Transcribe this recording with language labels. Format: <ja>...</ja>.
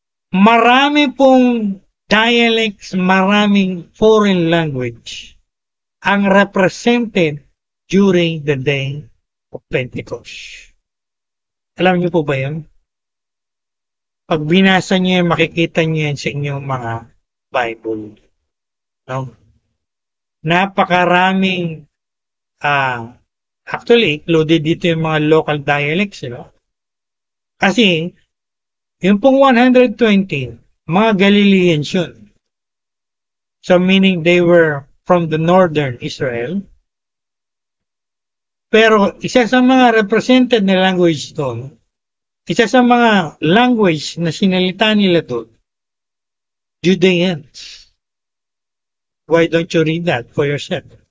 <tl>Marami pong dialects, maraming foreign language ang represented during the day of Pentecost. Alam niyo po ba yun? Pag binasa niyo yan, makikita niyo yan sa inyong mga Bible. No? Napakaraming, actually, included dito yung mga local dialects. Kasi, yung pong 120, mga Galileans yun.</tl> <en>So, meaning they were from the northern Israel.</en> <tl>Pero, isa sa mga represented na language doon, isa sa mga language na sinalita nila doon, Judeans.</tl> <en>Why don't you read that for yourself?</en>